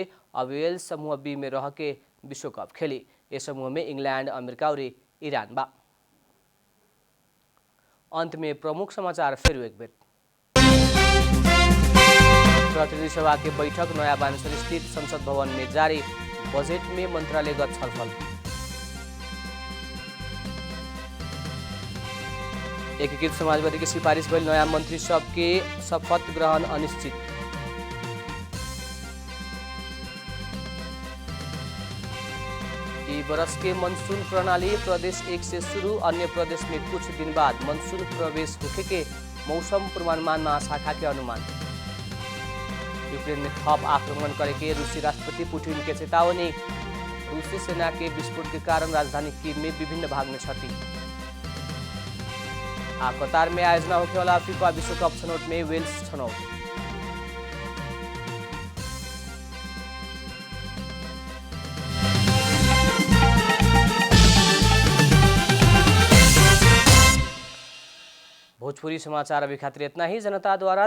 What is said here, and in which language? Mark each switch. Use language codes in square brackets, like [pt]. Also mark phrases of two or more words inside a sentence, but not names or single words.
[bho] अब वेल्स समूह बी में रह के विश्व कप खेली। इस समूह में इंग्लैंड, अमेरिका और ईरान बा। अंत में प्रमुख समाचार फिर एक बेर। प्रतिनिधि सभा के बैठक नया बानेश्वर स्थित संसद भवन में जारी। बजट में मंत्रालयगत छलफल। एकीकृत समाजवादी की सिफारिश भइल नया मंत्री सब के शपथ ग्रहण अनिश्चित। ई बरस के मानसून प्रणाली प्रदेश 1 से शुरू, अन्य प्रदेश में कुछ दिन बाद मानसून प्रवेश होखे के मौसम पूर्वानुमान महाशाखा के अनुमान। यूक्रेन में थप आक्रमण करके रूसी राष्ट्रपति पुतिन के चेतावनी। रूसी सेना के विस्फोट के कारण राजधानी कीव में विभिन्न भाग में क्षति। कतार में आयोजना होखेवाला फीफा विश्व कप छनौट में वेल्स छनौट। भोजपुरी समाचार अभी खातिर इतना ही।